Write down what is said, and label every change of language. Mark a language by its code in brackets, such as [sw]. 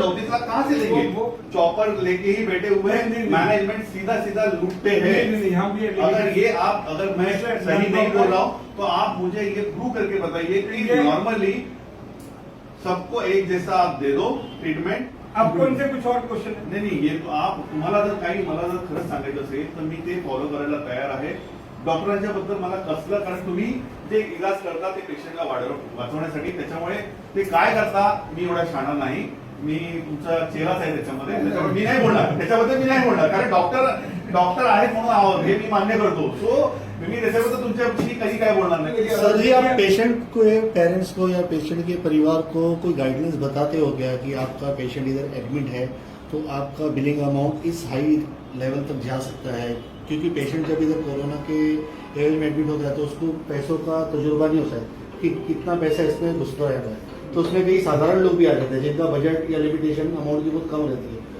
[hi] तो 34 लाख कहाँ से देंगे? चौपर लेके ही बैठे हुए हैं, मैनेजमेंट सीधा लूटते हैं। अगर मैं सही नहीं बोल रहा हूँ तो आप मुझे ये प्रूव करके बताइए कि नॉर्मली सबको एक जैसा आप दे दो ट्रीटमेंट। आपको इनसे कुछ और क्वेश्चन है? [mr] नाही [hi] ये तो आप [mr] तुम्हाला जर काही मला जर खरंच सांगायचं असेल तर मी ते फॉलो करायला तयार आहे। डॉक्टरांच्या बद्दल मला कसलं, कारण तुम्ही जे इलाज करता ते पेशंटला वाचवण्यासाठी, त्याच्यामुळे ते काय करता मी एवढा शाणा नाही, मी तुमचा चेहराच आहे त्याच्यामुळे मी नाही बोलणार, त्याच्याबद्दल मी नाही बोलणार, कारण डॉक्टर आहेत म्हणून आहोत हे मी मान्य करतो। सो मी त्याच्याबद्दल तुमच्याशी कधी काय बोलणार नाही। [hi] सर जी आप पेशेंट को, पेरेंट्स को या पेशेंट के परिवार को कोई गाइडेंस बताते हो क्या कि आपका पेशेंट इधर एडमिट है तो आपका बिलिंग अमाउंट इस हाई लेवल तक जा सकता है? क्योंकि पेशेंट जब इधर कोरोना के एवज में एडमिट होता है तो उसको पैसों का तजुर्बा नहीं होता है कि कितना पैसा इसमें घुसता है, तो उसमें कई साधारण लोग भी आ जाते हैं जिनका बजट या लिमिटेशन अमाउंट की बहुत कम रहती है।